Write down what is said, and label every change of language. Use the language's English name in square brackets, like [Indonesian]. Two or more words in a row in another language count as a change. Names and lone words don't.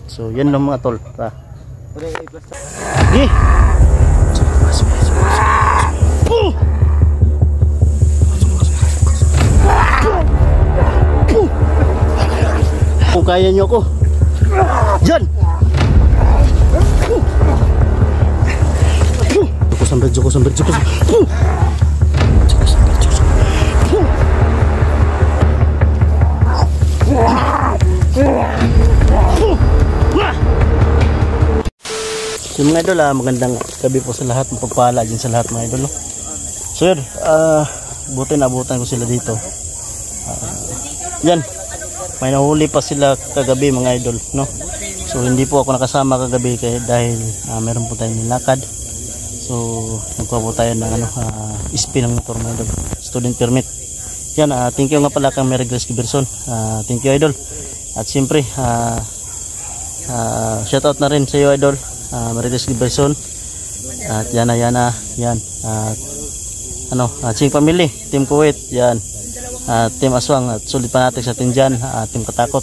[Filipino] So yun lang mga tol. Tara. Kung kaya nyo ko dyan. Joko sambil So mga idol, magandang gabi po sa lahat, mapagpala dyan sa lahat mga idol. So yun, buti naabutan ko sila dito. Yan, may nahuli pa sila kagabi mga idol, no? So hindi po ako nakasama kagabi dahil meron po tayong nilakad. So nagkuha po tayo ng spin ng motor mga idol, [English] student permit. [Filipino] Yan, [English] thank you [Filipino] nga pala kang Mary Grace Giberson, [English] thank you idol. [Filipino] At siyempre [English] shout out [Filipino] na rin sa iyo idol, Mary Grace Giberson. At yan, Ching Family, Team Kuwait, yan, Team Aswang, at sulit pa natin sa atin dyan, Team Katakot.